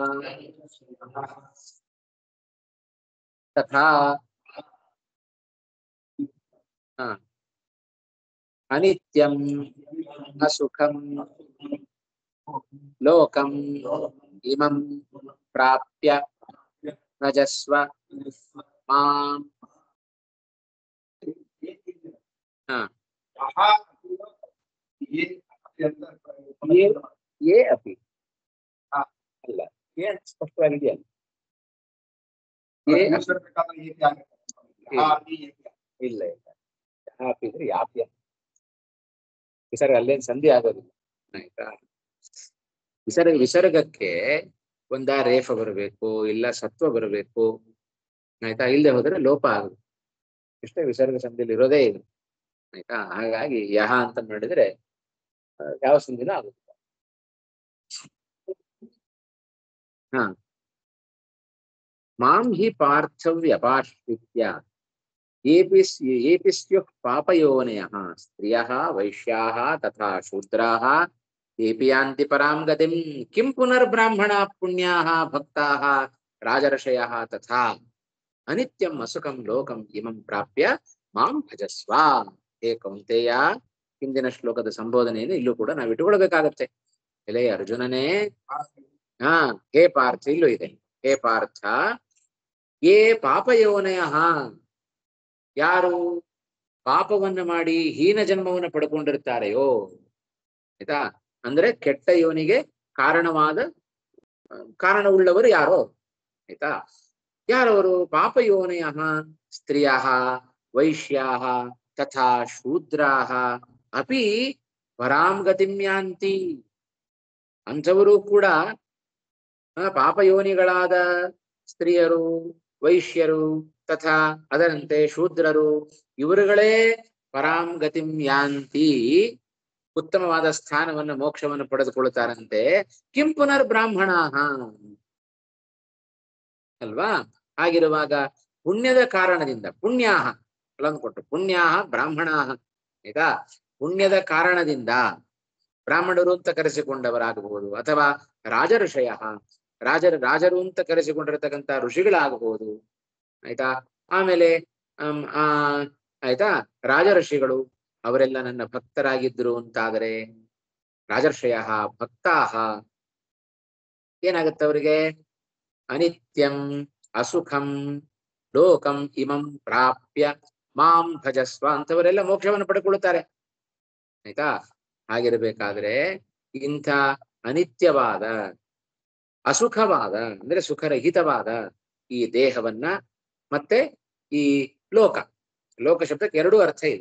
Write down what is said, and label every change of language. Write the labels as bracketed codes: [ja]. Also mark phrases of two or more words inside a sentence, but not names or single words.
[sa] ತಥಾ ಹ, ಅನಿತ್ಯಂ ಅಸುಖಂ ಲೋಕಂ ಇಮಂ ಪ್ರಾಪ್ಯ ಭಜಸ್ವ ಮಾಂ [kn] ಹ, [sa] ಯೇ ಯೇ ಅಪಿ [kn] ಅಲ್ಲ ಯೇ ಸ್ಪಷ್ಟವಾಗಿದೆಯಲ್ಲ [sa] ಯೇ ಅಪಿ. [kn] ಇಲ್ಲ ಇಲ್ಲ ಯಾಪಿ ಇದ್ರೆ ಯಾಪ್ಯ ವಿಸರ್ಗ ಅಲ್ಲೇನು ಸಂಧಿ ಆಗೋದಿಲ್ಲ ಆಯ್ತಾ. ವಿಸರ್ಗಕ್ಕೆ ಒಂದ ರೇಫ ಬರಬೇಕು ಇಲ್ಲ ಸತ್ವ ಬರಬೇಕು ಆಯ್ತಾ, ಇಲ್ಲದೆ ಹೋದ್ರೆ ಲೋಪ ಆಗುತ್ತೆ. ಇಷ್ಟೇ ವಿಸರ್ಗ ಸಂಧಿಯಲ್ಲಿ ಇರೋದೇ ಇದು ಆಯ್ತಾ. ಹಾಗಾಗಿ ಯಹ ಅಂತ ಮಾಡಿದ್ರೆ ಯಾವ ಸಂಧಿನ ಆಗುತ್ತೆ. ಹ, [sa] ಮಾಂ ಹಿ ಪಾರ್ಥವ್ಯಪಾಶ್ರಿತ್ಯ येऽपि स्युः पापयोनयः स्त्रियः वैश्याः तथा शूद्राः तेऽपि यान्ति परां गतिं किं पुनर्ब्राह्मणाः पुण्याः भक्ताः राजर्षयः तथा अनित्यम् असुखं लोकम् इमं प्राप्य मां ಭಜಸ್ವ. ಹೇ ಕೌಂತೆಯ, [kn] ಹಿಂದಿನ ಶ್ಲೋಕದ ಸಂಬೋಧನೆಯನ್ನು ಇಲ್ಲೂ ಕೂಡ ನಾವು ಇಟ್ಟುಕೊಳ್ಬೇಕಾಗತ್ತೆ. ಎಲೆ ಅರ್ಜುನನೇ, ಹಾ [sa] ಹೇ ಪಾರ್ಥ, [kn] ಇಲ್ಲೂ ಇದೆ [sa] ಹೇ ಪಾರ್ಥ, ಯೇ ಪಾಪಯೋನಯ, [kn] ಯಾರು ಪಾಪವನ್ನ ಮಾಡಿ ಹೀನ ಜನ್ಮವನ್ನು ಪಡ್ಕೊಂಡಿರ್ತಾರೆಯೋ ಆಯ್ತಾ, ಅಂದ್ರೆ ಕೆಟ್ಟ ಯೋನಿಗೆ ಕಾರಣವುಳ್ಳವರು ಯಾರೋ ಆಯ್ತಾ. [sa] ಯಾರವರು? ಪಾಪಯೋನಯ ಸ್ತ್ರೀಯ ವೈಶ್ಯಾ ತಥಾ ಶೂದ್ರಾ ಅಪಿ ಪರಾಂ ಗತಿಂ ಯಾಂತಿ. [kn] ಅಂಥವರು ಕೂಡ ಪಾಪಯೋನಿಗಳಾದ ಸ್ತ್ರೀಯರು, ವೈಶ್ಯರು ತಥಾ ಅದರಂತೆ ಶೂದ್ರರು, ಇವರುಗಳೇ [sa] ಪರಾಂ ಗತಿಂ ಯಾಂತಿ, [kn] ಉತ್ತಮವಾದ ಸ್ಥಾನವನ್ನು ಮೋಕ್ಷವನ್ನು ಪಡೆದುಕೊಳ್ಳುತ್ತಾರಂತೆ. [sa] ಕಿಂ ಪುನರ್ ಬ್ರಾಹ್ಮಣಾಃ ಅಲ್ವಾ. [kn] ಹಾಗಿರುವಾಗ ಪುಣ್ಯದ ಕಾರಣದಿಂದ, ಪುಣ್ಯಾಹ ಫಲವನ್ನು ಕೊಟ್ಟು [sa] ಪುಣ್ಯಾಹ ಬ್ರಾಹ್ಮಣಾಹ [kn] ಆಯ್ತಾ, ಪುಣ್ಯದ ಕಾರಣದಿಂದ ಬ್ರಾಹ್ಮಣರು ಅಂತ ಕರೆಸಿಕೊಂಡವರಾಗಬಹುದು, ಅಥವಾ ರಾಜಋಷಯ ರಾಜರು ಅಂತ ಕರೆಸಿಕೊಂಡಿರತಕ್ಕಂಥ ಋಷಿಗಳಾಗಬಹುದು ಆಯ್ತಾ. ಆಮೇಲೆ ಆಯ್ತಾ ರಾಜಋಷಿಗಳು ಅವರೆಲ್ಲ ನನ್ನ ಭಕ್ತರಾಗಿದ್ರು ಅಂತಾದರೆ, [sa] ರಾಜರ್ಷಯ ಭಕ್ತಾಹ [kn] ಏನಾಗುತ್ತೆ ಅವರಿಗೆ? [sa] ಅನಿತ್ಯಂ ಅಸುಖಂ ಲೋಕಂ ಇಮಂ ಪ್ರಾಪ್ಯ ಮಾಂ ಭಜಸ್ವ [kn] ಅಂತವರೆಲ್ಲ ಮೋಕ್ಷವನ್ನು ಪಡೆದುಕೊಳ್ಳುತ್ತಾರೆ ಆಯ್ತಾ. ಹಾಗಿರಬೇಕಾದ್ರೆ ಇಂಥ ಅನಿತ್ಯವಾದ ಅಸುಖವಾದ ಅಂದ್ರೆ ಸುಖರಹಿತವಾದ ಈ ದೇಹವನ್ನ ಮತ್ತೆ ಈ ಲೋಕ ಶಬ್ದಕ್ಕೆ ಎರಡೂ ಅರ್ಥ ಇದೆ.